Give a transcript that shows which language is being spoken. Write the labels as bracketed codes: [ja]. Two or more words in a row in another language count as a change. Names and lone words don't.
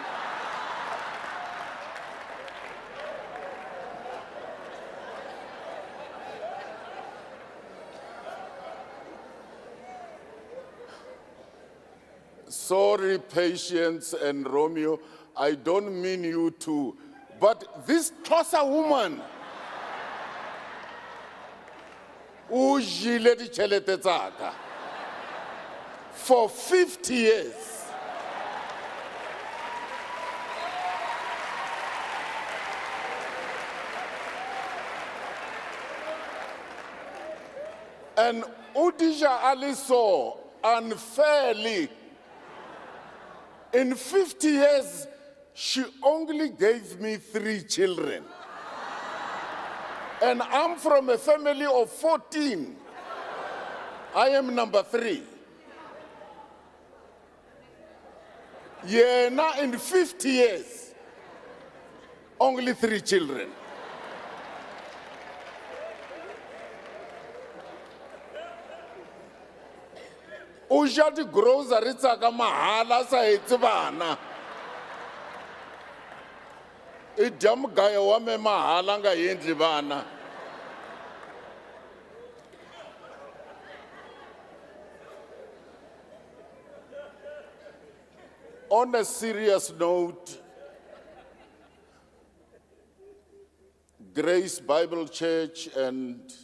[en] Sorry, Patience and Romeo, I don't mean you to, but this Xhosa woman, [nso] o jile ditšhelete tsaka [en] for 50 years. And Udija Ali saw unfairly. In 50 years, she only gave me 3 children. And I'm from a family of 14. I am number 3. Yeah, now in 50 years, only 3 children. [nso] O ja di grocery tsa ka mahala sa etse bana. [ts] E dya mugayo wa me mahala nga endli vana. [en] On a serious note, Grace Bible Church and